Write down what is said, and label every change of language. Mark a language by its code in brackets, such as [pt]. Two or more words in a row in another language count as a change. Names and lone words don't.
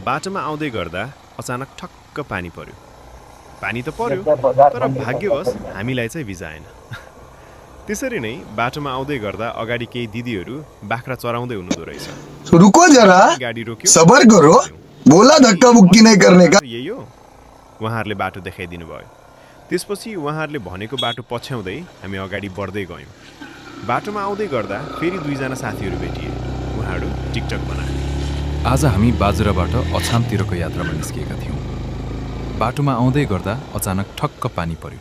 [ne] बाटोमा आउँदै गर्दा अचानक ठक्क पानी पर्यो। पानी त पर्यो, तर भाग्यवश हामीलाई चाहिँ भिजाएन। त्यसरी नै बाटोमा आउँदै गर्दा अगाडि केही दिदीहरू बाख्रा चराउँदै हुनुहुँदो रहेछ। [hi] रुको जरा [ne] गाडी रोक्यो, [hi] सबर करो बोला धक्का मुक्की नहीं करने का [ne] यही हो, उहाँहरूले बाटो देखाइदिनु भयो। त्यसपछि उहाँहरूले भनेको बाटो पछ्याउँदै हामी अगाडि बढ्दै गयौँ। बाटोमा आउँदै गर्दा फेरि दुईजना साथीहरू भेटिए। उहाँहरू टिकटक बनाए। आज हामी बाजुराबाट अछामतिरको यात्रामा निस्किएका थियौँ। बाटोमा आउँदै गर्दा अचानक ठक्क पानी पर्यो।